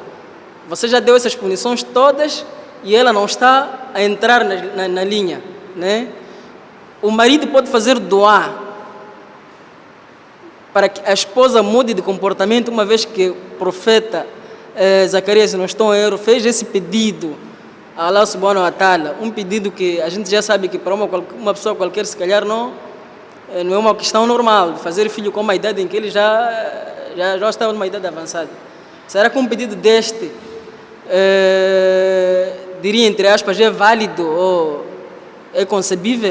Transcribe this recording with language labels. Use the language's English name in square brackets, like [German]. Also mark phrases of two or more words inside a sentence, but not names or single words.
[Portuguese] Você já deu essas punições todas e ela não está a entrar na linha, né? O marido pode fazer doar para que a esposa mude de comportamento, uma vez que o profeta Zacarias, se não estou em erro, fez esse pedido a [Arabic] الله سبحانه وتعالى, [Portuguese] um pedido que a gente já sabe que para uma pessoa qualquer, se calhar, não é uma questão normal, de fazer filho com uma idade em que ele já estava numa idade avançada. Será que um pedido deste, diria entre aspas, é válido ou é concebível?